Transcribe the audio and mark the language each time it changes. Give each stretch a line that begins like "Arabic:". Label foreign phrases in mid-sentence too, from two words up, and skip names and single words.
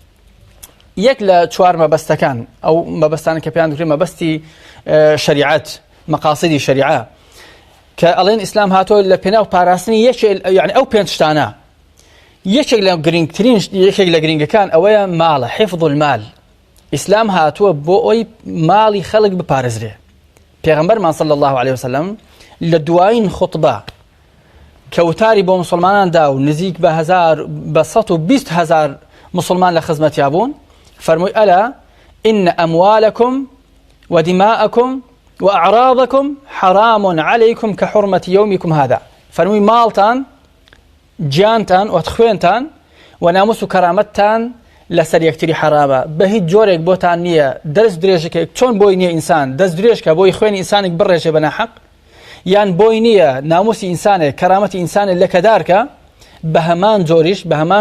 Central Kurdish: یەک لە چوار مەبەستەکان ئەو مەبەستانە کە پێیان دەکرێت مەبەستی شریعەت مەقاصدی شریعە کە ئەڵێن ئیسلام هاتۆ لە پێناو پاراستنی یعنی ئەو پێنج شتانە یەکێک لە گرنگترین یەکێک لە گرنگەکان ئەوەیە ماڵە
Arabic: حفظ المال
Central Kurdish: ئیسلام هاتووە بۆ ئەوی ماڵی خەڵک بپارێزرێ پێغەمبەرمان
Arabic: صلی الله عليه وسلم
Central Kurdish: لە دوایین خوتبە کەوتاری بۆ مسلمانان دا و نزیک بە 120,000 مسلمان لە خزمەتیا بوون فەرمووی
Arabic: ئەلا إن أموالكم ودماءكم وأعراضكم حرام عليكم كحرمة يومكم هذا
Central Kurdish: فەرمووی ماڵتان گیانتان و خوێنتان و ناموس و کەرامەتتان لەسەر یەکتری حرامە بە هیچ جۆرێک بۆتان نییە دەست درێژەکە چۆن بۆی نییە ئینسان دەست درێژکە بۆی خوێنی ئینسانێک بڕێژێ بە ناحەق یان بۆی نییە ناموسی ئینسانێک کەرامەتی ئینسانێک لەکەدارکە بە هەمان جۆریش بە هەمان